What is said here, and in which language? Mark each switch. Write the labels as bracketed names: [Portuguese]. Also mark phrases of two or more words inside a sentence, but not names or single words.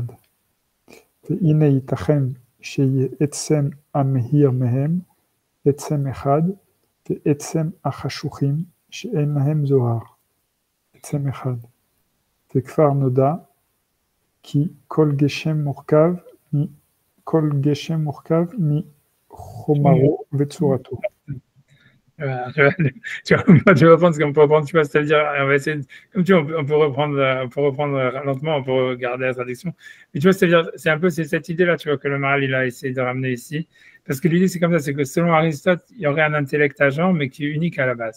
[Hebrew] והנה ייתכן שיהיה עצם המהיר מהם, עצם אחד, ועצם החשוכים שאין להם זוהר, עצם אחד. וכבר נודע כי כל גשם מורכב מחומרו וצורתו. [French] Tu vas reprendre ce qu'on peut reprendre, tu vois, c'est-à-dire, on va essayer, comme tu vois, on peut reprendre lentement, on peut regarder la traduction. Mais tu vois, c'est-à-dire, c'est un peu cette idée-là, tu vois, que le Maharal, il a essayé de ramener ici. Parce que l'idée, c'est comme ça, c'est que selon Aristote, il y aurait un intellect agent, mais qui est unique à la base.